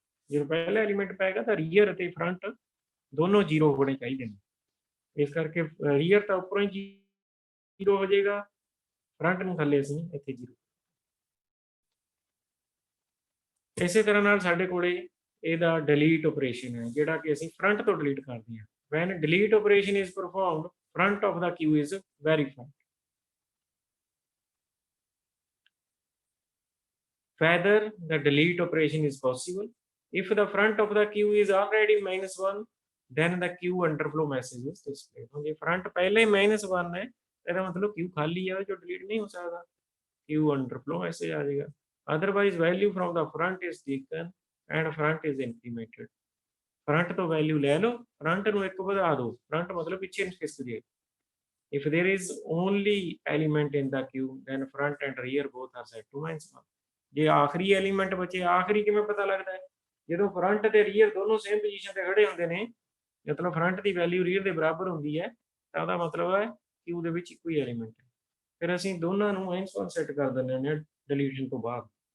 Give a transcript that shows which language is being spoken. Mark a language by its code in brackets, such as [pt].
[pa] ਜਦੋਂ ਪਹਿਲਾ ਐਲੀਮੈਂਟ ਪਏਗਾ ਤਾਂ ਰੀਅਰ ਅਤੇ ਫਰੰਟ ਦੋਨੋਂ 0 ਹੋਣੇ ਚਾਹੀਦੇ ਨੇ। ਇਸ ਕਰਕੇ ਰੀਅਰ ਤਾਂ ਉੱਪਰੋਂ ਹੀ 0 ਹੋ ਜਾਏਗਾ, ਫਰੰਟ ਨੂੰ ਥੱਲੇ ਅਸੀਂ ਇੱਥੇ 0। ਇਸੇ ਤਰ੍ਹਾਂ ਨਾਲ ਸਾਡੇ ਕੋਲੇ ਇਹਦਾ ਡਿਲੀਟ ਆਪਰੇਸ਼ਨ ਹੈ ਜਿਹੜਾ ਕਿ ਅਸੀਂ ਫਰੰਟ ਤੋਂ ਡਿਲੀਟ ਕਰਦੇ ਹਾਂ। [en] when delete operation is performed, front of the queue is verified whether the delete operation is possible. If the front of the queue is already -1, then the queue underflow message is displayed. [pa] ਜੇ front ਪਹਿਲੇ ਹੀ -1 ਹੈ ਇਹਦਾ ਮਤਲਬ queue ਖਾਲੀ ਹੈ ਜੋ delete ਨਹੀਂ ਹੋ ਸਕਦਾ, queue underflow message ਆ ਜਾਏਗਾ। [en] otherwise value from the front is taken and front is incremented. [pa] Front ਤੋਂ ਵੈਲਿਊ ਲੈ ਲਓ, ਫਰੰਟ ਨੂੰ ਇੱਕ ਵਧਾ ਦਿਓ, ਫਰੰਟ ਮਤਲਬ ਪਿੱਛੇ ਖਿਸਕ ਜੇ। [en] if there is only element in the queue then front and rear both are set to -1. [pa] ਜੇ ਆਖਰੀ ਐਲੀਮੈਂਟ ਬਚੇ, ਆਖਰੀ ਕਿਵੇਂ ਪਤਾ ਲੱਗਦਾ ਹੈ? ਜਦੋਂ ਫਰੰਟ ਤੇ ਰੀਅਰ ਦੋਨੋਂ ਸੇਮ ਪੋਜੀਸ਼ਨ ਤੇ ਖੜੇ ਹੁੰਦੇ ਨੇ, ਮਤਲਬ ਫਰੰਟ ਦੀ ਵੈਲਿਊ ਰੀਅਰ ਦੇ ਬਰਾਬਰ ਹੁੰਦੀ ਹੈ ਤਾਂ ਉਹਦਾ ਮਤਲਬ ਹੈ ਕਿਊ ਦੇ ਵਿੱਚ ਇੱਕੋ ਹੀ ਐਲੀਮੈਂਟ ਹੈ। ਫਿਰ ਅਸੀਂ ਦੋਨਾਂ ਨੂੰ -1 ਸੈੱਟ ਕਰ ਦਿੰਦੇ ਹਾਂ ਡਿਲੀਸ਼ਨ ਤੋਂ ਬਾਅਦ।